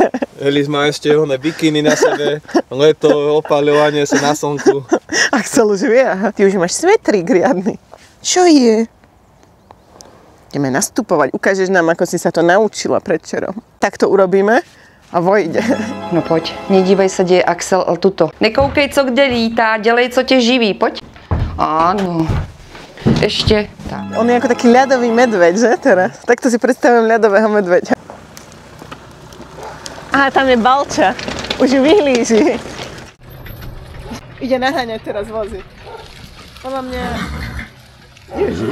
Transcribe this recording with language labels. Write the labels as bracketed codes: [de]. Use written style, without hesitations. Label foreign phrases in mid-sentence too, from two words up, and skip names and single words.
[sk] Elis má ešte bikiny na sebe, leto, opaľovanie sa na slnku. Axel už vie, aha. Ty už máš svetrík riadny. Čo je? Ideme nastupovať. Ukážeš nám, ako si sa to naučila predčerom. Tak to urobíme a vojde. [cs] No pojď, nedívej se, kde je Axel, ale tuto. Nekoukej, co kde lítá, dělej, co tě živí, pojď. [sk] Áno. Ešte. Tak. On je ako taký ľadový medveď, že teraz? Takto si predstavujem ľadového medveďa. [cs] Aha, tam je Balča. Už ju vyhlíži. [sk] Ide naháňať teraz vozy. Podľa mňa... Ježiš.